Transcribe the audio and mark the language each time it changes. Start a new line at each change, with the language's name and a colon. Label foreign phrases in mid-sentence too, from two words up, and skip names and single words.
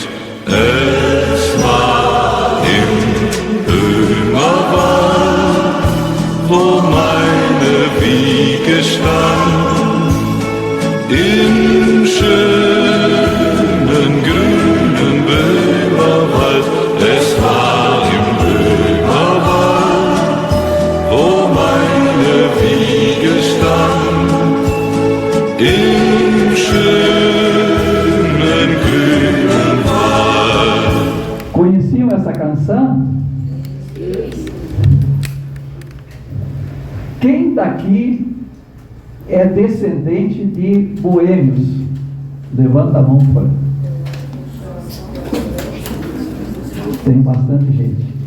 German: Es war im Böhmerwald, wo mein meine Wiege stand, im schönen grünen Böhmerwald. Es war im Böhmerwald, wo meine Wiege stand, im schönen grünen Wald.
Portuguese: Conheciam essa canção? Quem daqui é descendente de boêmios? Levanta a mão, por favor. Tem bastante gente.